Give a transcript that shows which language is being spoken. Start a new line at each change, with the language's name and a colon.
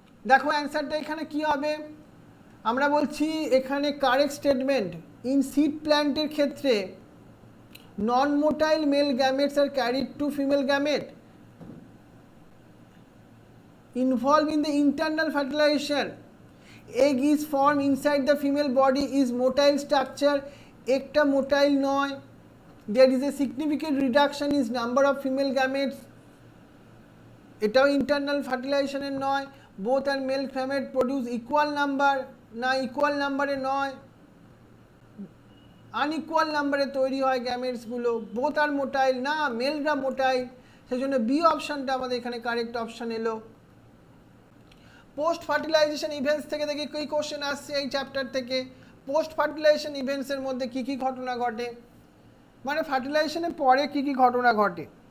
Bangla: দেখো অ্যান্সারটা এখানে কি হবে, আমরা বলছি এখানে কারেক্ট স্টেটমেন্ট ইন সিড প্ল্যান্টের ক্ষেত্রে নন motile mail gametes আর carried two female gamete
English: involved in the internal fertilization. Egg is formed inside the female body is motile structure,
Bangla: একটা motile নয়।
English: There is a significant reduction in number of female gametes,
Bangla: এটাও internal fertilization এর নয়।
English: Both and male gamete produce equal number,
Bangla: না equal number-এ নয়, unequal number-এ তৈরি হয় gametes গুলো।
English: Both are motile,
Bangla: না মেলরা motile, সেজন্য বি অপশনটা আমাদের এখানে কারেক্ট অপশন এলো। পোস্ট ফার্টিলাইজেশন ইভেন্টস থেকে দেখি কী কোশ্চেন আসছে এই চ্যাপ্টার থেকে। পোস্ট ফার্টিলাইজেশন ইভেন্টসের মধ্যে কী কী ঘটনা ঘটে, মানে ফার্টিলাইজেশনের পরে কী কী ঘটনা ঘটে।